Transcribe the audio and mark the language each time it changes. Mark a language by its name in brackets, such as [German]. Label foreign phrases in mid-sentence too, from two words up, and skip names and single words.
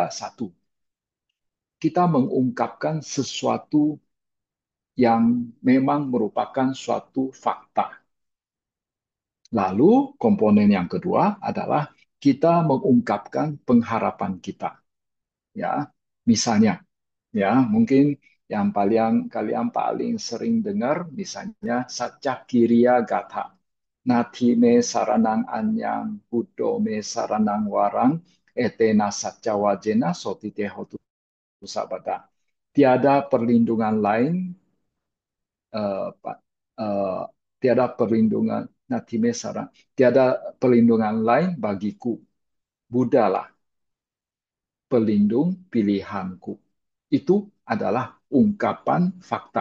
[Indonesian] Satu, kita mengungkapkan sesuatu yang memang merupakan suatu fakta. Lalu komponen yang kedua adalah kita mengungkapkan pengharapan kita. Ya, misalnya, ya, mungkin yang kalian paling sering dengar misalnya Satya Kiriya Gatha. [Pali] Nati me saranang anyang, Buddho me saranang warang, etena satya wajena sotite hotu sabada. [Indonesian] Tiada perlindungan lain, Pak, eh, tiada perlindungan, [Pali] Nati me sarang, [Indonesian] tiada perlindungan lain bagiku. Buddha lah pelindung pilihanku. Itu adalah ungkapan fakta.